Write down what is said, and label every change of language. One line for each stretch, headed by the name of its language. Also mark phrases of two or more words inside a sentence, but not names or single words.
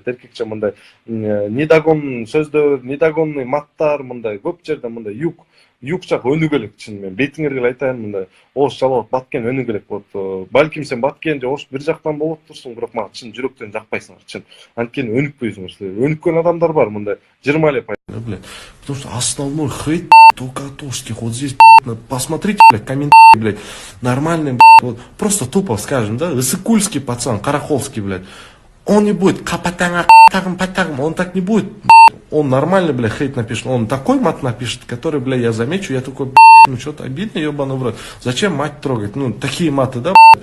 Kyrgyz: Эркекче мындай недогон сөздөр, недогонный маттар мындай көп жерде мындай юг жак өнүгө элек чынымен. Бетиңерге эле айтайын, мындай ош жалап баткен өнүгө элек болот. Балким сен баткен же ош бир жактан болуп турсуң, бирок мага чын жүрөктөн жакпайсыңар, чын. Анткени өнүкпөйсүңөр силер. Өнүккөн адамдар бар мындай 20 эле.
Russian: Блядь. Потому что основной хейт только от ушских. Вот здесь, посмотрите, блядь, комментарии, блядь, нормальные, блядь, вот, просто тупо скажем, да, Исыкульский пацан, Караховский, блядь, он не будет капатага, он так не будет, он нормально, блядь, хейт напишет, он такой мат напишет, который, блядь, я замечу, я такой, ну что-то обидно, ебаный в рот, зачем мать трогать, ну, такие маты, да, блядь?